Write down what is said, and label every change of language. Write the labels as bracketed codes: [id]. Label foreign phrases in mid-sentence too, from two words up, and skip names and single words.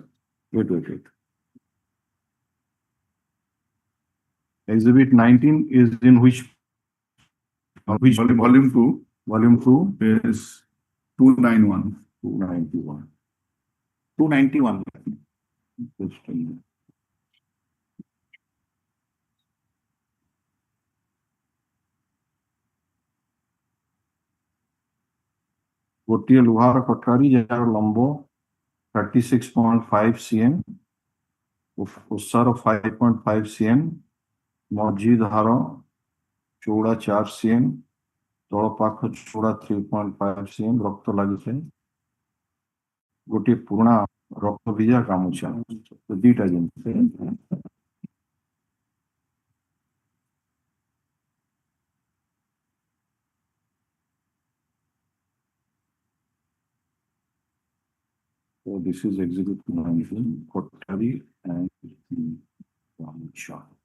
[en] Wait. Exhibit 19 is in which Volume 2. Volume 2. Page 291. 291. 291. Just a minute. [or] ଗୋଟିଏ ଲୁହାର କଟାରୀ ଯାହାର ଲମ୍ବ 36.5 cm, ଓସାର 5.5 cm, ମଝି ଧାର ଚଉଡ଼ା 4 cm, ତଳ ପାଖ ଚଉଡ଼ା 3.5 cm, ରକ୍ତ ଲାଗିଥାଏ। ଗୋଟିଏ ପୁରୁଣା ରକ୍ତ ଭିଜା ଗାମୁଛା, ଦିଟା ଜିନିଷ। [en] So this is exhibit 19, Kottari and Gamucha.